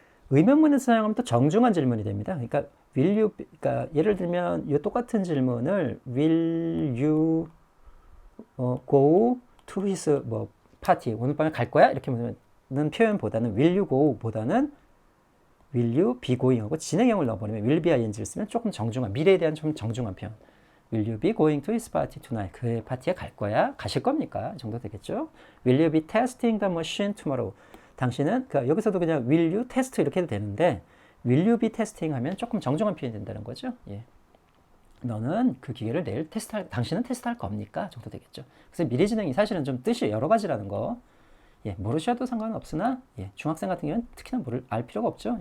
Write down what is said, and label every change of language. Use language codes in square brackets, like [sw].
[ko] 의문문에서 사용하면 또 정중한 질문이 됩니다. 그러니까 will you, 그러니까 예를 들면 이 똑같은 질문을 [en] will you go to his party, [ko] 오늘 밤에 갈 거야? 이렇게 묻는 표현보다는 will you go보다는 [en] will you be going [ko] 하고 진행형을 넣어버리면 will be ing를 쓰면 조금 정중한, 미래에 대한 좀 정중한 표현. [en] Will you be going to his party tonight? [ko] 그의 파티에 갈 거야? 가실 겁니까? 이 정도 되겠죠? [en] Will you be testing the machine tomorrow? [ko] 당신은, 그러니까 여기서도 그냥 will you test 이렇게 해도 되는데, [en] will you be testing [ko] 하면 조금 정중한 표현이 된다는 거죠. 예. 너는 그 기계를 내일 당신은 테스트할 겁니까? 정도 되겠죠. 그래서 미래 진행이 사실은 좀 뜻이 여러 가지라는 거. 예, 모르셔도 상관은 없으나, 예, 중학생 같은 경우는 특히나 알 필요가 없죠.